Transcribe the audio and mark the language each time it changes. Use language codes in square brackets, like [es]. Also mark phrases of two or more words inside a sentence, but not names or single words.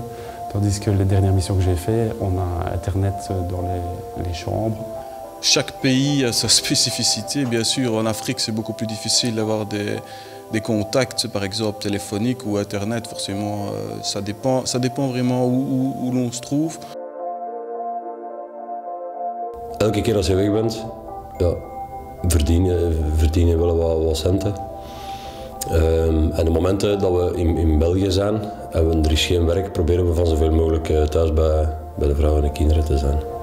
[fr] Tandis que les dernières missions que j'ai faites, on a Internet dans les chambres. Chaque pays a sa spécificité. Bien sûr, en Afrique, c'est beaucoup plus difficile d'avoir des contacts, par exemple téléphoniques ou Internet. Forcément, ça dépend vraiment où l'on se trouve. [nl] Elke keer als je weg bent, verdien je wel wat centen. En de momenten dat we in België zijn en er is geen werk, proberen we van zoveel mogelijk thuis bij de vrouwen en de kinderen te zijn.